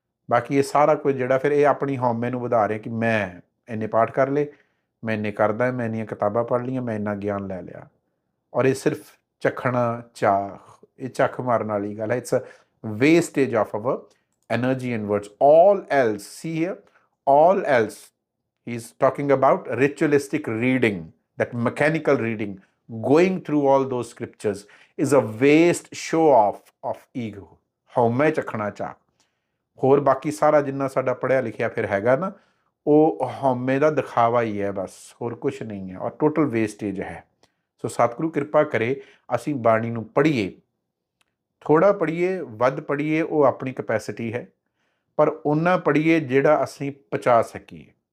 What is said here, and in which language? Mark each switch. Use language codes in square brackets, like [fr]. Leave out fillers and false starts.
[pa] ਬਾਕੀ ਇਹ ਸਾਰਾ ਕੁਝ ਜਿਹੜਾ ਫਿਰ ਇਹ ਆਪਣੀ ਹਉਮੈ ਨੂੰ ਵਧਾ ਰਿਹਾ ਕਿ ਮੈਂ ਇੰਨੇ ਪਾਠ ਕਰ ਲਏ, ਮੈਂ ਇੰਨੇ ਕਰਦਾ, ਮੈਂ ਇੰਨੀਆਂ ਕਿਤਾਬਾਂ ਪੜ੍ਹ ਲਈਆਂ, ਮੈਂ ਇੰਨਾ ਗਿਆਨ ਲੈ ਲਿਆ। ਔਰ ਇਹ ਸਿਰਫ ਚਖਣਾ ਚਾਹ, ਇਹ ਚੱਖ ਮਾਰਨ ਵਾਲੀ ਗੱਲ ਹੈ। [en] It's a wastage of our energy and words. All else, see here, all else, he's talking about ritualistic reading, that mechanical reading, going through all those scriptures is a waste show off of ego, [pa] ਹਉਮੈ ਚੱਖਣਾ ਚਾਹ। ਹੋਰ ਬਾਕੀ ਸਾਰਾ ਜਿੰਨਾ ਸਾਡਾ ਪੜ੍ਹਿਆ ਲਿਖਿਆ ਫਿਰ ਹੈਗਾ ਨਾ, ਉਹ ਹਉਮੈ ਦਾ ਦਿਖਾਵਾ ਹੀ ਹੈ ਬਸ, ਹੋਰ ਕੁਛ ਨਹੀਂ ਹੈ, ਔਰ ਟੋਟਲ ਵੇਸਟੇਜ ਹੈ। ਸੋ ਸਤਿਗੁਰੂ ਕਿਰਪਾ ਕਰੇ ਅਸੀਂ ਬਾਣੀ ਨੂੰ ਪੜ੍ਹੀਏ, ਥੋੜ੍ਹਾ ਪੜ੍ਹੀਏ ਵੱਧ ਪੜ੍ਹੀਏ ਉਹ ਆਪਣੀ ਕਪੈਸਿਟੀ ਹੈ, ਪਰ ਓਨਾ ਪੜ੍ਹੀਏ ਜਿਹੜਾ ਅਸੀਂ ਪਚਾ ਸਕੀਏ।